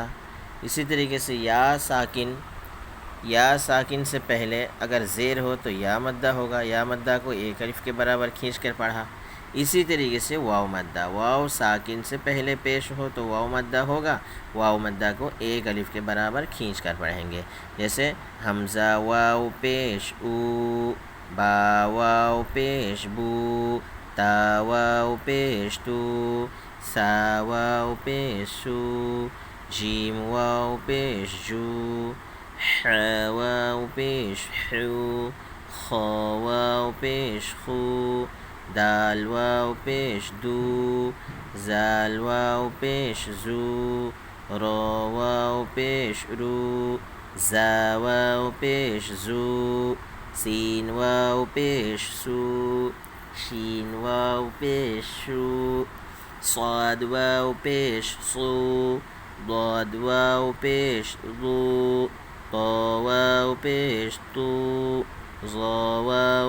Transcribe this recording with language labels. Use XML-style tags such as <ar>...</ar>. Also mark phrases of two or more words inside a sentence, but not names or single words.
<ur>اسی طریقے سے یا ساکن سے پہلے اگر زیر ہو تو یا مدہ ہوگا، یا مدہ کو ایک الف کے برابر کھینچ کر پڑھا۔ اسی طریقے سے واو مدہ، واو ساکن سے پہلے پیش ہو تو واو مدہ ہوگا، واو مدہ کو ایک الف کے برابر کھینچ کر پڑھیں گے۔ جیسے حمزہ واو پیش او، با واو پیش بو، تا واو پیش تو، سا واو پیش سو، جیم واو پیش جو، ح واو پیش حو، خ واو پیش خو، دال واو پیش دو، زال واو پیش زو، را واو پیش رو، زا واو پیش زو، سین واو پیش سو، شین واو پیش شو، صاد واو پیش صو، ضاد واو پیش ضو، طا واو پیش طو، ظا واو</ur>